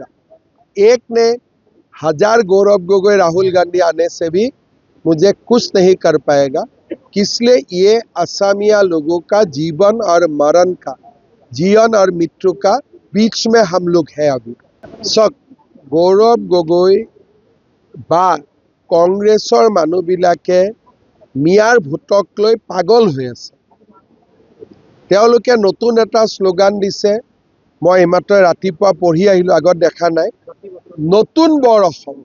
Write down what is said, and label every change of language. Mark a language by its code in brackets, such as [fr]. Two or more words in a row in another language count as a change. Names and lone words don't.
[hi] एक ने 1000 गौरव गोगोई राहुल गांधी आने से भी मुझे कुछ नहीं कर पाएगा, इसलिए ये असमिया लोगों का जीवन और मरण का, जीवन और मृत्यु का बीच में हम लोग हैं अभी। [as] सब गौरव गोगोई বা কংগ্ৰেছৰ মানুহবিলাকে মিয়াৰ ভোটক লৈ পাগল হৈ আছে। তেওঁলোকে নতুন এটা শ্লোগান দিছে, মই এইমাত্ৰ ৰাতিপুৱা পঢ়ি আহিলোঁ, আগত দেখা নাই, নতুন বৰ অসম।